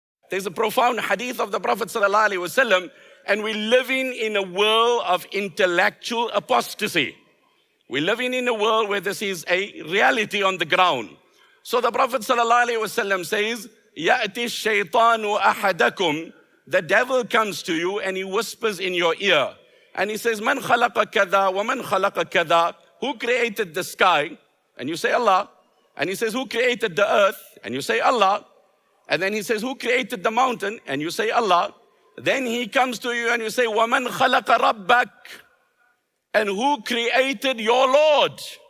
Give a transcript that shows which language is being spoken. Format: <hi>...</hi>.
<en>There's a profound hadith of the Prophet ﷺ, and we're living in a world of intellectual apostasy. We're living in a world where this is a reality on the ground. So the Prophet ﷺ says,</en> <ar>يَأْتِ الشَّيْطَانُ أَحَدَكُمْ.</ar> <en>The devil comes to you and he whispers in your ear. And he says,</en> <ar>مَنْ خَلَقَ كَذَا وَمَنْ خَلَقَ كَذَا.</ar> <en>Who created the sky? And you say, Allah. And he says, who created the earth? And you say, Allah. And then he says, who created the mountain? And you say, Allah. Then he comes to you and you say,</en> <ar>وَمَنْ خَلَقَ رَبَّكَ.</ar> <en>And who created your Lord?</en>